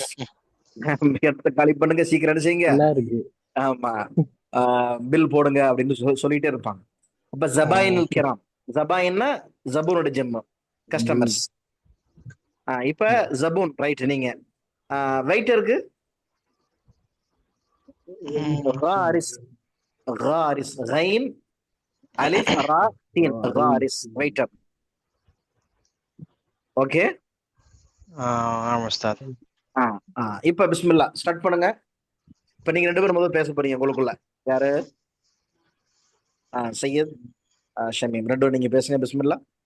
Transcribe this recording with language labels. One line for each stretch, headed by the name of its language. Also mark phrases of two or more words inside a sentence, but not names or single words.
Tamil: இடத்த காலி பண்ணுங்க, சீக்கிரம் செய்யுங்க. ஆமா, பில் போடுங்க அப்படின்னு சொல்லிட்டே இருப்பாங்க. அப்ப
Arabic: الزبائن الكرام.
Tamil: ஜபாயின்னா ஜபூனோட ஜம்மு, கஸ்டமர்ஸ். இப்ப ஜபூன் ரைட். நீங்க வெயிட்டருக்கு غارس.
Arabic: غارس غين الف را سين.
Tamil: غارس வெயிட்டர். ஓகே. ஆமா உஸ்தாத். இப்ப பிஸ்மில்லா ஸ்டார்ட் பண்ணுங்க. இப்ப நீங்க ரெண்டு பேரும் முதல்ல பேச போறீங்க உங்களுக்குள்ள. யாரு? சையத், ஷமீம், ரெண்டும் நீங்க பேசுங்க. பிஸ்மில்லா.